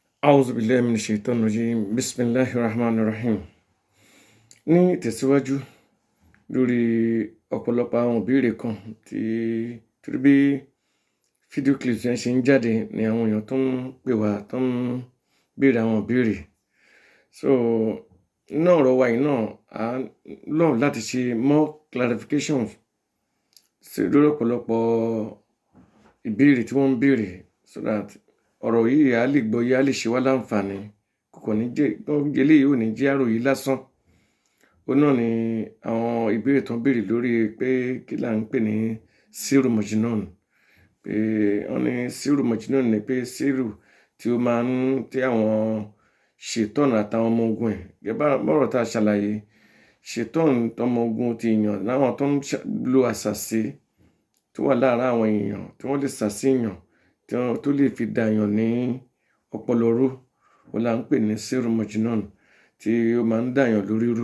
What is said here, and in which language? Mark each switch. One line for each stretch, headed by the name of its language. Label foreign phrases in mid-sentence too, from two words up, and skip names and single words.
Arabic: أعوذ بالله من الشيطان الرجيم بسم الله الرحمن الرحيم.
Yoruba: Ní ìtẹ̀síwájú lórí ọ̀pọ̀lọpọ̀ àwọn ìbéèrè kan torí bí fídíò clips yẹn ṣe ń jáde ni àwọn èèyàn tó ń pè wá tó ń béèrè àwọn ìbéèrè. So náà ọ̀rọ̀ wa yìí náà á lọ láti ṣe
English: more clarifications
Yoruba: lórí ọ̀pọ̀lọpọ̀ ìbéèrè tí wọ́n ń béèrè
English: so that
Yoruba: ọ̀rọ̀ yìí á lè gbọ́ yé á lè ṣe wá láǹfààní kò ní jẹ́ eléyìí ò ní jẹ́ àròyé lásán. Ó náà ni àwọn ìbéèrè tó ń béèrè lórí pé kí là ń pè ní Sirru Majnun. Pé wọ́n ní Sirru Majnun ni pé Sirru tí ó máa ń tí àwọn ṣètọ́nù àtàwọn ọmọ ogun ẹ̀ gẹ́gẹ́ bọ́rọ̀ tá a ṣàlàyé ṣètọ́nù tọmọ ogun ti èèyàn láwọn tó ń lo àṣàsí tó wà láàárín àwọn èèyàn tí wọ́n lè ṣàṣì èèyàn tó lè fi dàyàn ní ọpọlọ rú ó là ń pè ní Sirru Majnun tí ó máa ń dàyàn lórí rú.